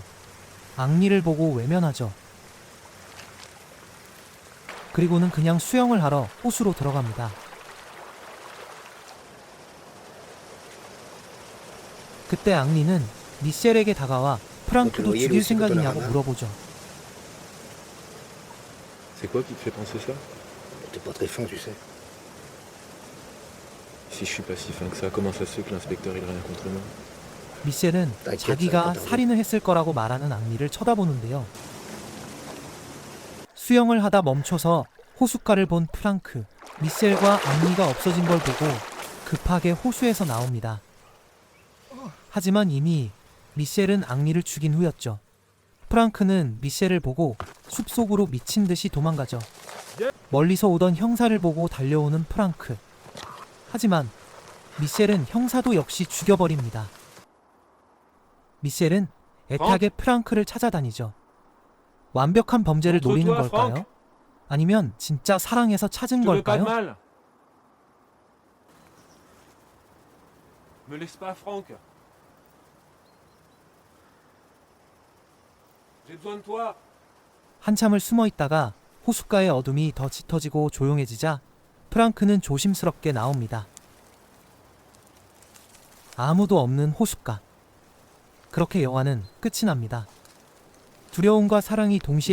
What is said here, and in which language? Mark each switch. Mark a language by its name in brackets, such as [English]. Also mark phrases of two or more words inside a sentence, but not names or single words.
[Korean] 앙리를 보고 외면하죠. 그리고는 그냥 수영을 하러 호수로 들어갑니다. 그때 앙리는 미셸에게 다가와 프랑크도 죽일 생각이냐고 물어보죠. [French] C'est quoi qui te fait penser ça? T'es pas très fin, tu sais. Si je suis pas si fin que ça, comment ça se fait que l'inspecteur il a rien contre moi? [Korean] 미셸은 자기가 살인을 했을 거라고 말하는 앙리를 쳐다보는데요. 수영을 하다 멈춰서 호숫가를 본 프랑크, 미셸과 앙리가 없어진 걸 보고 급하게 호수에서 나옵니다. 하지만 이미 미셸은 앙리를 죽인 후였죠. 프랑크는 미셸을 보고 숲속으로 미친 듯이 도망가죠. 멀리서 오던 형사를 보고 달려오는 프랑크. 하지만 미셸은 형사도 역시 죽여버립니다. 미셸은 애타게 프랑크를 찾아다니죠. 완벽한 범죄를 노리는 걸까요? 아니면 진짜 사랑해서 찾은 걸까요? [French] Me laisse pas, Franck. J'ai besoin de toi. [Korean] 한참을 숨어 있다가 호숫가의 어둠이 더 짙어지고 조용해지자 프랑크는 조심스럽게 나옵니다. 아무도 없는 호숫가. 그렇게 영화는 끝이 납니다. 두려움과 사랑이 동시에